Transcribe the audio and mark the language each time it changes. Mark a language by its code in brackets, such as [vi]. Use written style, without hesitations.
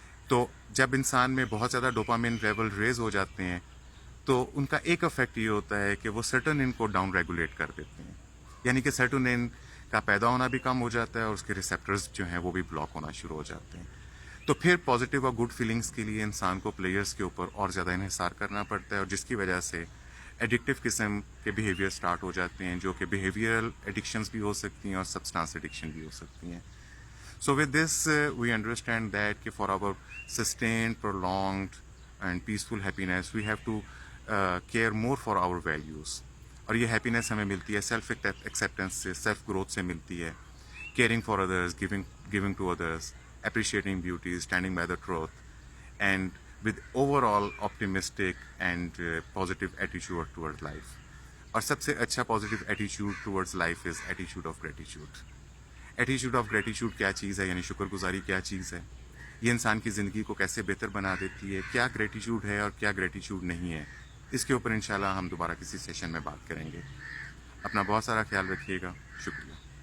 [hi] तो जब इंसान में बहुत ज़्यादा डोपामिन लेवल रेज हो जाते हैं तो उनका एक इफेक्ट ये होता है कि वो सर्टोनिन को डाउन रेगुलेट कर देते हैं, यानी कि सर्टोनिन का पैदा होना भी कम हो जाता है और उसके रिसेप्टर्स जो हैं वो भी ब्लॉक होना शुरू हो जाते हैं. तो फिर पॉजिटिव और गुड फीलिंग्स के लिए इंसान को प्लेयर्स के ऊपर और ज़्यादा इन्हिसार करना पड़ता है, और जिसकी वजह से एडिक्टिव किस्म के बिहेवियर स्टार्ट हो जाते हैं, जो कि बिहेवियरल एडिक्शंस भी हो सकती हैं और सब्सटेंस एडिक्शन भी हो सकती हैं. [en] So with this, we understand that for our sustained, prolonged and peaceful happiness, we have to care more for our values. [hi] और ये [en] happiness [hi] हमें मिलती है [en] self acceptance से, self growth [hi] से मिलती है, [en] caring for others, giving to others, appreciating beauty, standing by the truth, and with overall optimistic and positive attitude towards life. [hi] और सबसे अच्छा [en] positive attitude towards life is attitude of gratitude. [hi] Attitude of gratitude क्या चीज़ है, यानी शुक्रगुजारी क्या चीज़ है, ये इंसान की ज़िंदगी को कैसे बेहतर बना देती है, क्या ग्रेटिट्यूड है और क्या ग्रेटिट्यूड नहीं है, इसके ऊपर इंशाल्लाह हम दोबारा किसी सेशन में बात करेंगे. अपना बहुत सारा ख्याल रखिएगा. शुक्रिया.